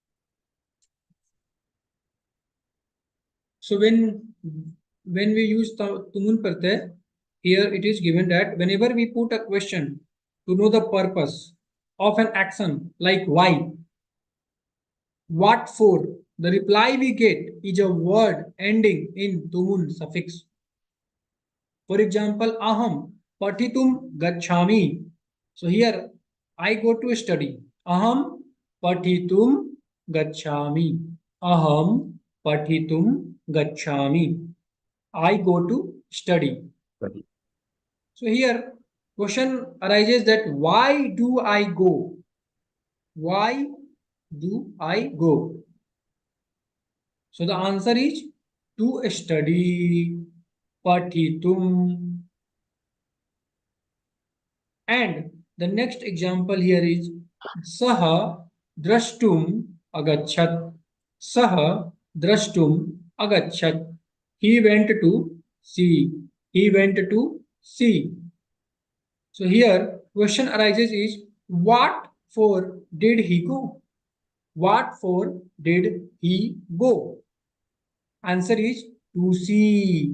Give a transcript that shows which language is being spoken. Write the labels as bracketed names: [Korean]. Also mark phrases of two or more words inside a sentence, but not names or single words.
[English] So when we use [Sanskrit] Tumun Pratyay, [English] here it is given that whenever we put a question to know the purpose of an action like why, what for, the reply we get is a word ending in Tumun suffix. For example, [Sanskrit] aham pathitum gacchami. [English] So here I go to study. [Sanskrit] Aham pathitum gacchami. Aham pathitum gacchami. [English] I go to study. Ready. So here question arises that why do I go? Why do I go? So the answer is to study. Pathitum. And the next example here is [Sanskrit] Saha drashtum agachat. Saha drashtum agachat. [English] He went to see. He went to see. So here question arises is what for did he go? What for did he go? Answer is to see.